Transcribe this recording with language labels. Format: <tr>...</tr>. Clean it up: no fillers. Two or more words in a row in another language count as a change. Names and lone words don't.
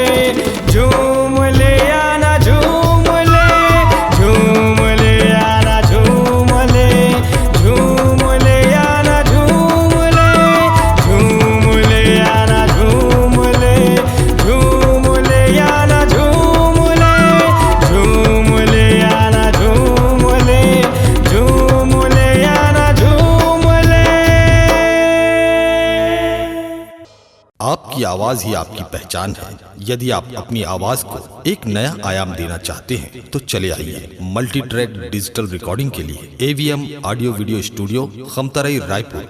<hi>झूम ले आना झूम ले झूम ले आना झूम ले झूम ले आना झूम ले झूम ले आना झूम ले झूम ले आना झूम ले झूम ले आना झूम ले झूम ले आना झूम ले। आपकी आवाज ही आपकी पहचान है। यदि आप अपनी आवाज को एक नया आयाम देना चाहते हैं तो चले आइए</hi> <en>multi track digital recording</en> <hi>के लिए AVM ऑडियो वीडियो स्टूडियो खमतराई रायपुर।</hi>